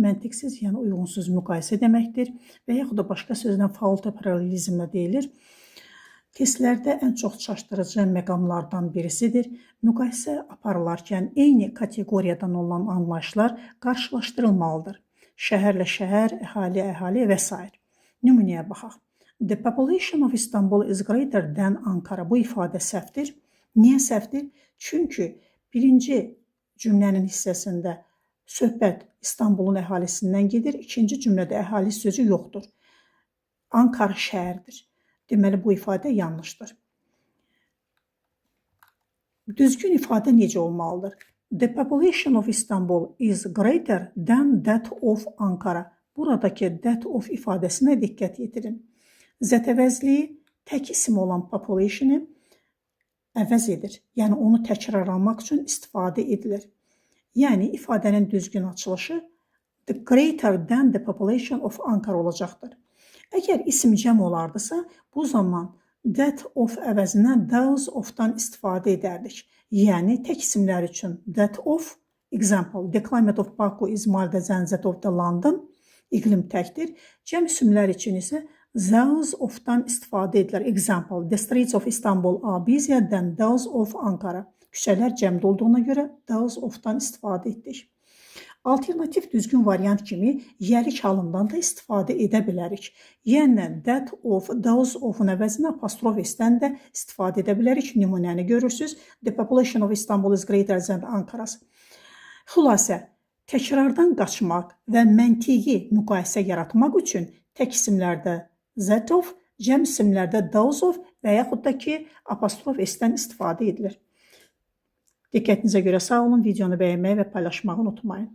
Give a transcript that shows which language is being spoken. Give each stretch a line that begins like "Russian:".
Azerbaijani: Məntiqsiz, yəni uyğunsuz müqayisə deməkdir və yaxud da başqa sözlə fault paralelizmlə deyilir. Testlərdə ən çox çaşdırıcı məqamlardan birisidir. Müqayisə aparılarkən eyni kateqoriyadan olan anlayışlar qarşılaşdırılmalıdır. Şəhərlə şəhər, əhali və s. Nümunəyə baxaq.
English: The population of Istanbul is greater than Ankara.
Azerbaijani: Bu ifadə səhvdir. Niyə səhvdir? Çünki birinci cümlənin hissəsində söhbət İstanbulun əhalisindən gedir, ikinci cümlədə əhali sözü yoxdur. Ankara şəhərdir. Deməli, bu ifadə yanlışdır. Düzgün ifadə necə olmalıdır?
English: The population of Istanbul is greater than that of Ankara.
Azerbaijani: Buradakı that of ifadəsinə diqqət yetirin. Zət-əvəzliyi tək isim olan population-ı əvəz edir. Yəni, onu təkrarlamaq üçün istifadə edilir. Yəni, ifadənin düzgün açılışı
English: the greater than the population of Ankara
Azerbaijani: olacaqdır. Əgər isim cəm olardısa, bu zaman that of əvəzinə those of-dan istifadə edərdik. Yəni, tək isimlər üçün that of, example,
English: the climate of Baku is milder than that of the London,
Azerbaijani: iqlim təkdir. Cəm isimlər üçün isə those of-dan istifadə edilir.
English: Example, the streets of Istanbul are busier than those of Ankara.
Azerbaijani: Küçələr cəmdə olduğuna görə those of-dan istifadə etdik. Alternativ düzgün variant kimi yəlik halından da istifadə edə bilərik. Yəni, that of, those of-un əvəzinə apostrof s-dən də istifadə edə bilərik. Nümunəni görürsünüz.
English: The population of Istanbul is greater than Ankara's.
Azerbaijani: Xülasə, təkrardan qaçmaq və məntiqi müqayisə yaratmaq üçün tək isimlərdə that of, cəm isimlərdə those of və yaxud da ki, apostrof s-dən istifadə edilir. Diqqətinizə görə sağ olun, videonu bəyənməyi və paylaşmağı unutmayın.